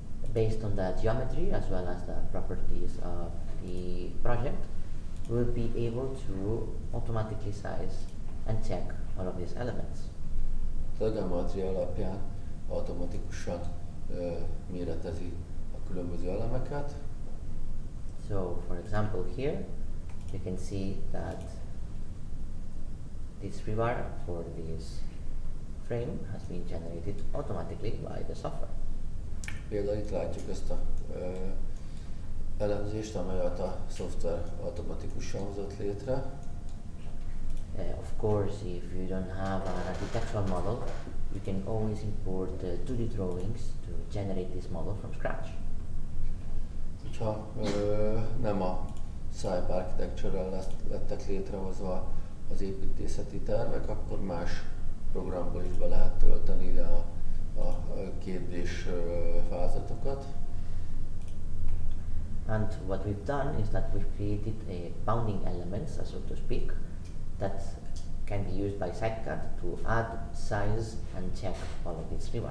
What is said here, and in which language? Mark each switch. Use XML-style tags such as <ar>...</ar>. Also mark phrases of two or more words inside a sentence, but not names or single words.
<en>based on the geometry as well as the properties of the project, we'll be able to automatically size and check all of these elements.</en> <hu>A geometria alapján automatikusan méretezi a különböző elemeket.</hu> <en>So, for example, here you can see that this rebar for this frame has been generated automatically by the software.</en> <hu>Például itt látjuk ezt a elemzést, amelyet a szoftver automatikusan hozott létre.</hu> <en>Of course, if you don't have an architectural model, you can always import 2D drawings to generate this model from scratch.</en> <hu>Ha nem a CYPE Architecture-rel lettek létrehozva az építészeti tervek, akkor más programból is be lehet tölteni ide a 2D-s vázlatokat.</hu> <en>And what we've done is that we've created bounding elements, so to speak, that can be used by CYPE to add size and check all of its rebar.</en>